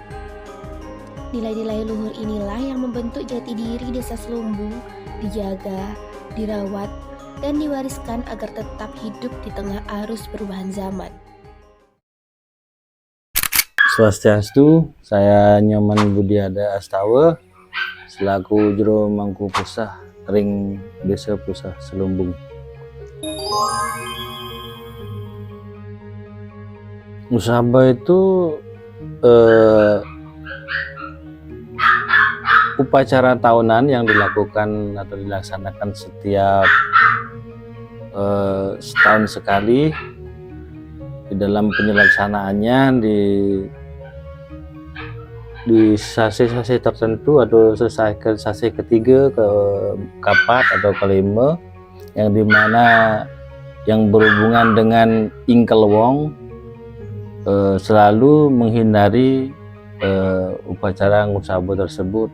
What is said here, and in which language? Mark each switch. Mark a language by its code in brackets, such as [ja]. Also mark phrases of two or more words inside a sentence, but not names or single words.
[id] Nilai-nilai luhur inilah yang membentuk jati diri Desa Slumbung, dijaga, dirawat, dan diwariskan agar tetap hidup di tengah arus perubahan zaman. Swastiastu, saya Nyoman Budiada Astawa selaku Juru Mangku Pusah Ring Desa Pusah Slumbung. Musabah itu upacara tahunan yang dilakukan atau dilaksanakan setiap setahun sekali. Di dalam penyelaksanaannya di sasi-sasi tertentu atau sasi ketiga, keempat atau kelima, yang dimana yang berhubungan dengan Ingkelwong selalu menghindari upacara ngusaba tersebut.